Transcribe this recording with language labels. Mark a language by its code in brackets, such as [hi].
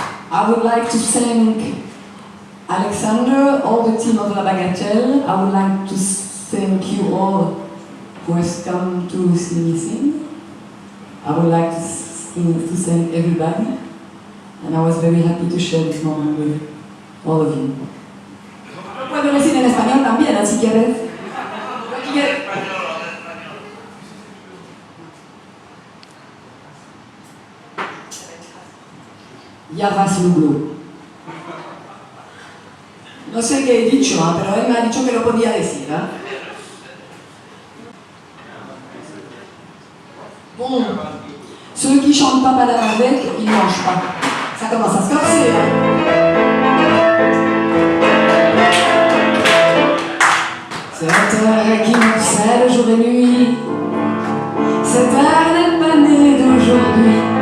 [en] I would like to thank Alexander, all the team of La Bagatelle. I would like to thank you all who has come to see me sing. I would like to thank everybody. And I was very happy to share this moment with all of you. [es] Puedo decir en español también, si quieres. Ya vas Luglo. No sé qué he dicho, pero él me ha dicho que lo podía decir. [fr] Bon, ceux qui chantent pas Padam avec, ils mangent pas. Ça commence à se corser. Cette heure qui m'obsède jour et nuit, cette heure n'est pas née d'aujourd'hui.